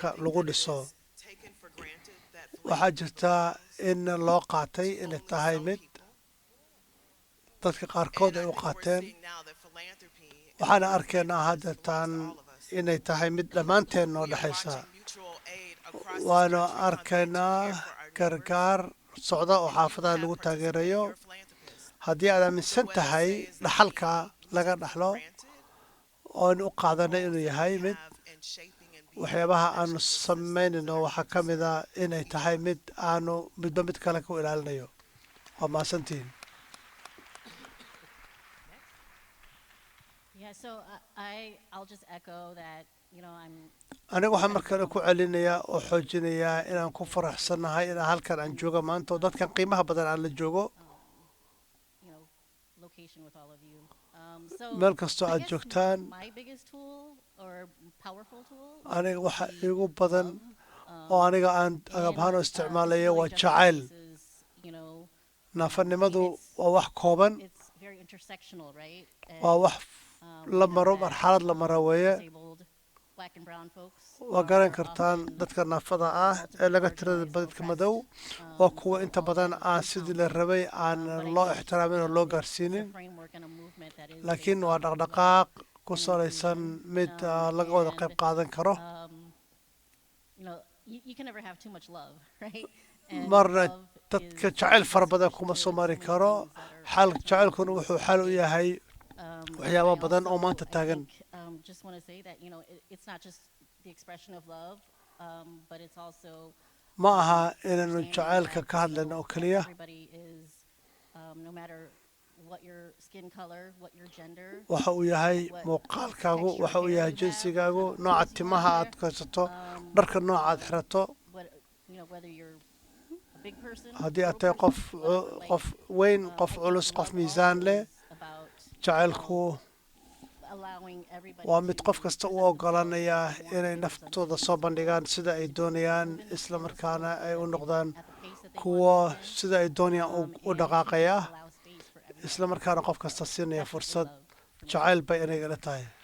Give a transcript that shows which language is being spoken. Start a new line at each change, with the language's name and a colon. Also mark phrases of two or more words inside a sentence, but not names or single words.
Somali: lagu dhiso waxaa jirta in loo qaatay inay tahay mid dadka qaarkood ay u qaateen waxaana arkaynaa haddeetaan inay tahay mid dhammaanteen noo dhexaysa waanu arkaynaa gargaar socda oo xaafadaha lagu taageerayo haddii aad aaminsan tahay dhaxalka laga dhaxlo oonu u qaadanay inuu yahay mid waxyaabaha aanu samaynayno waxaa ka mid ah inay tahay mid aanu midba mid kale ku ilaalinayo waa mahadsantihiin
English: Yeah, so I'll just echo that, you know,
Somali: aniga waxaan markale ku celinayaa oo xoojinayaa inaan ku faraxsannahay inaan halkan aan joogo maanta oo dadkan qiimaha badan aan la joogo
English: you know, location with all of you.
Somali: meel kastoo aad joogtaan
English: My biggest tool or powerful tool
Somali: aniga waxa iigu badan oo aniga aan agab ahaan u isticmaalayo waa jacayl
English: you know,
Somali: naafanimadu waa wax kooban
English: it's very intersectional, right?
Somali: waa wax la maro marxalad la maro weeye
English: Black and brown folks
Somali: waa garan kartaan dadka naafada ah ee laga tirada badadka madow waa kuwa inta badan aan sidii la rabay aan loo ixtiraamin oo loo gaarsiinin laakiin waa dhaqdhaqaaq ku salaysan mid laga wada qayb qaadan karo
English: you know, you can never have too much love, right?
Somali: marna dadka jacayl fara badan kuma soo mari karo xal jacaylkuna wuxuu xal u yahay waxyaabo badan oo maanta taagan
English: just want to say that, you know, it's not just the expression of love, but it's also
Somali: ma aha inaanu jacaylka ka hadlayno oo keliya
English: everybody is no matter what your skin color, what your gender,
Somali: waxa uu yahay muuqaalkaagu waxa uu yahay jinsigaagu nooca timaha aad haysato dharka nooca aad xirato
English: you know, whether you're a big person,
Somali: haddii aad tahay qof weyn qof culus qof miisaan leh jacaylku waa mid qof kasta u oggolaanaya inay naftooda soo bandhigaan sida ay doonayaan isla markaana ay u noqdaan kuwa sida ay doonayaan u dhaqaaqaya isla markaana qof kasta siinaya fursad jacayl bay inay ila tahay